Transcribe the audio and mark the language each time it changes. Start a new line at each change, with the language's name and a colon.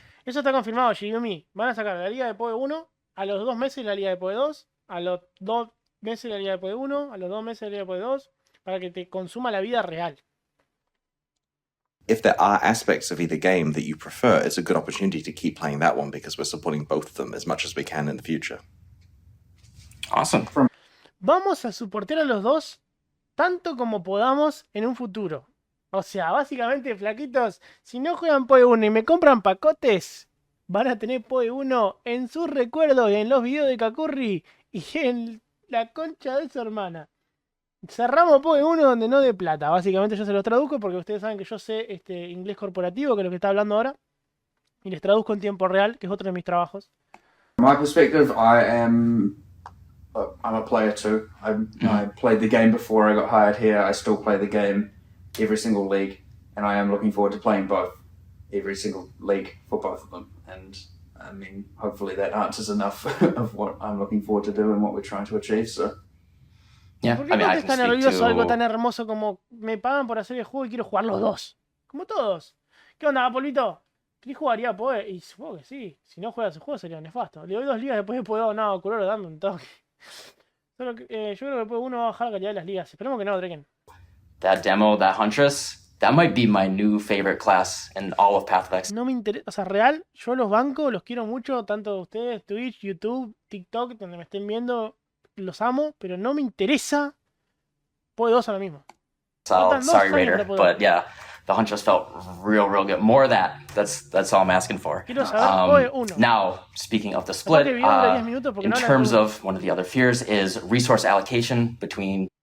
Spanish: Eso está confirmado, Shigumi. Van a sacar la liga de PoE 1, a los 2 meses la liga de PoE 2, a los 2 meses la liga de PoE 1, a los 2 meses la liga de PoE 2, para que te consuma la vida real.
English: If there are aspects of either game that you prefer, it's a good opportunity to keep playing that one because we're supporting both of them as much as we can in the future. Awesome.
Spanish: Vamos a soportar a los dos tanto como podamos en un futuro. O sea, básicamente, flaquitos, si no juegan PoE 1 y me compran pacotes, van a tener PoE 1 en sus recuerdos, en los videos de Kakurri y en la concha de su hermana. Cerramos PoE 1 donde no de plata. Básicamente yo se los traduzco porque ustedes saben que yo sé inglés corporativo, que es lo que está hablando ahora. Y les traduzco en tiempo real, que es otro de mis trabajos.
English: From my perspective, I'm a player too. I played the game before I got hired here. I still play the game every single league, and I am looking forward to playing both, every single league for both of them. And I mean, hopefully that answers enough of what I'm looking forward to do and what we're trying to achieve. So. Yeah,
Spanish: ¿Por qué no te está nervioso algo tan hermoso como me pagan por hacer el juego y quiero jugar los dos? Como todos. ¿Qué onda, Polvito? ¿Qué jugaría PoE? Y supongo que sí. Si no juega ese juego sería nefasto. Le doy 2 ligas después de PoE. No, Curoro dame un toque. Solo que, yo creo que PoE 1 va a bajar la calidad de las ligas. Esperemos que no, Draken.
English: That demo, that Huntress, that might be my new favorite class in all of Path of Exile.
Spanish: No me interesa. O sea, real, yo los banco, los quiero mucho. Tanto ustedes, Twitch, YouTube, TikTok, donde me estén viendo. Los amo, pero no me interesa PoE 2 ahora mismo.
English: Sorry, Raider, but yeah, the Huntress felt real good. More of that. That's all I'm asking for.
Spanish: Quiero saber PoE 1.
English: Now, speaking of the split, in terms of one of the other fears is resource allocation between